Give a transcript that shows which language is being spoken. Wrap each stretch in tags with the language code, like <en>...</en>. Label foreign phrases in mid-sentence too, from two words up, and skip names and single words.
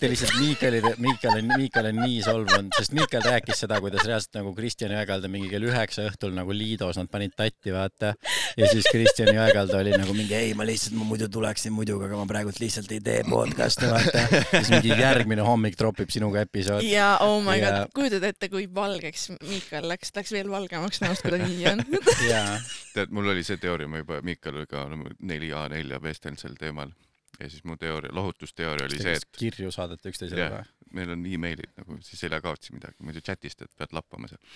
<et>Mitte lihtsalt Miikael on nii solvunud, sest Miikael rääkis seda, kuidas reaalselt nagu Kristjan Jõekalda mingi kell 9 õhtul nagu Liidos, nad panid tatti, vaata. Ja siis Kristjan Jõekalda oli nagu mingi, ei, ma muidu tuleksin muidugi, aga ma praegult lihtsalt ei tee podcasti, vaata. Siis mingi järgmine hommik tropib sinuga episood. Ja,</et> <en>oh my god,</en> <et>kujutad ette, kui valgeks Miikael läks veel valgemaks näost, kui ta nii on. Tead, mul oli see teooria, ma juba Miikaliga 4A4 vestelnud sel teemal. Ja siis mu lohutusteooria oli see, et... Kirju saadete üksteisele või? Meil on e-mailid, nagu siis ei kaotsi midagi, muidu chatist, et pead lappama seal.</et>